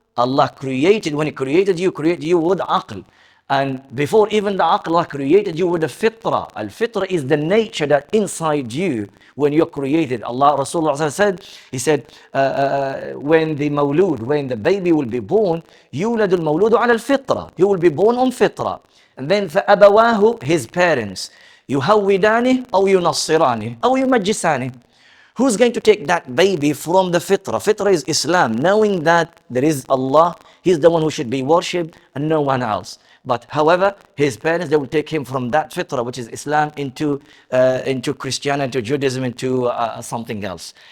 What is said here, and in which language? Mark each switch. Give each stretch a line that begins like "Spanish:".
English: Allah created, when He created you with aql. And before even the aql, Allah created you with the fitra. Al-fitra is the nature that inside you when you're created. Allah, Rasulullah said, He said, when the baby will be born,
Arabic: يولد المولود على الفطرة.
English: He will be born on fitra. And then فأبواه, his parents,
Arabic: يهودانه أو ينصرانه أو يمجسانه.
English: Who's going to take that baby from the fitra? Fitra is Islam, knowing that there is Allah, He's the one who should be worshipped and no one else. But however, his parents, they will take him from that fitrah, which is Islam, into Christianity, into Judaism, into something else.